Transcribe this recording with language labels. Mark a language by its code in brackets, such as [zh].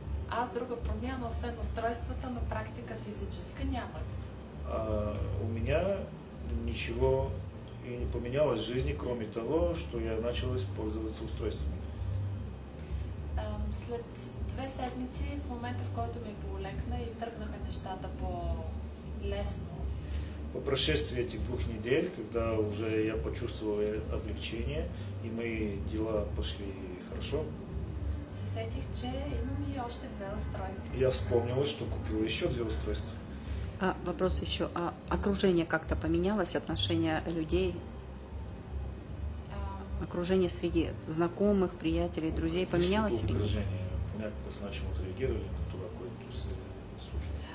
[bg] Аз друга промяна, освен устройствата, на практика физическа нямах. [ru] У меня ничего и не поменялось в жизни, кроме того, что я начала пользоваться устройствами. [bg] След 2 седмици, в момента, в който ми полекна и тръгнаха нещата по-лесно. [ru] По прошествии этих 2 недель, когда уже я почувствовал облегчение и мои дела пошли хорошо, [bg] се сетих, че имам и още 2 устройства. [ru] Я вспомнила, что купила еще 2 устройства. Вопрос еще. А окружение как-то поменялось, отношения людей? Окружение среди знакомых, приятелей, друзей поменялось? [bg] Окружение, някакъв начин отреагирали на това, което се случва?